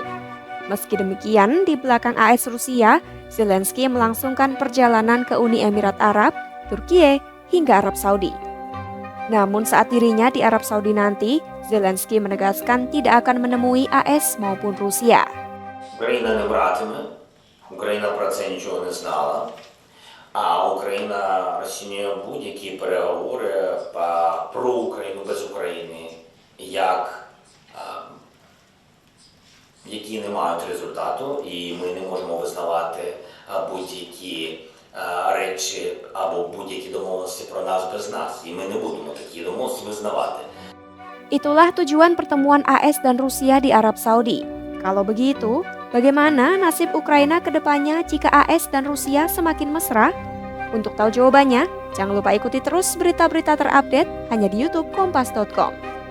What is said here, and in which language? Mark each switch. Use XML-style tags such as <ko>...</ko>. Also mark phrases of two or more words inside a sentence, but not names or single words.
<id>Meski demikian, di belakang AS Rusia, Zelensky melangsungkan perjalanan ke Uni Emirat Arab, Turkiye, hingga Arab Saudi. Namun saat dirinya di Arab Saudi nanti, Zelensky menegaskan tidak akan menemui AS maupun Rusia.</id> <uk>Україна не братиме, Україна про це нічого не знала, а Україна розцінює будь-які переговори про Україну без України які не мають результату, і ми не можемо визнавати будь-які речі або будь-які домовленості про нас без нас, і ми не будемо такі домовленості визнавати.</uk> <id>Itulah tujuan pertemuan AS dan Rusia di Arab Saudi. Kalau begitu, bagaimana nasib Ukraina ke depannya jika AS dan Rusia semakin mesra? Untuk tahu jawabannya, jangan lupa ikuti terus berita-berita terupdate hanya di YouTube Kompas.com.</id>